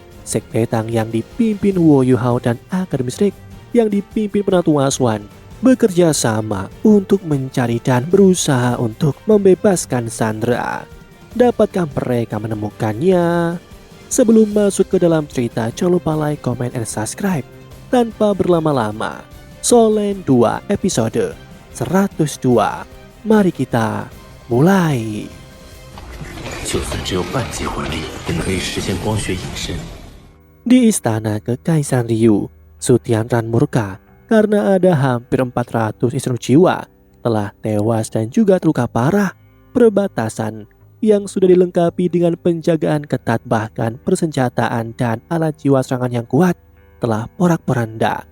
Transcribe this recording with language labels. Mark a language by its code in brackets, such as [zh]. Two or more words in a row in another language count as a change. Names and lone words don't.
[id] Sekte Tang yang dipimpin Wo Yu Hao dan Akademi Strik yang dipimpin Penatu Aswan bekerja sama untuk mencari dan berusaha untuk membebaskan Sandra. Dapatkah mereka menemukannya? Sebelum masuk ke dalam cerita, jangan lupa [en] like, comment, and subscribe. [id] Tanpa berlama-lama, Solen 2 episode 102. Mari kita mulai. [zh] 就算只有半级魂力，也可以实现光学隐身。 [id] Di istana Kekaisaran Ryu, Sutianran murka karena ada hampir 400 istri jiwa telah tewas dan juga terluka parah. Perbatasan yang sudah dilengkapi dengan penjagaan ketat, bahkan persenjataan dan alat jiwa serangan yang kuat telah porak-poranda.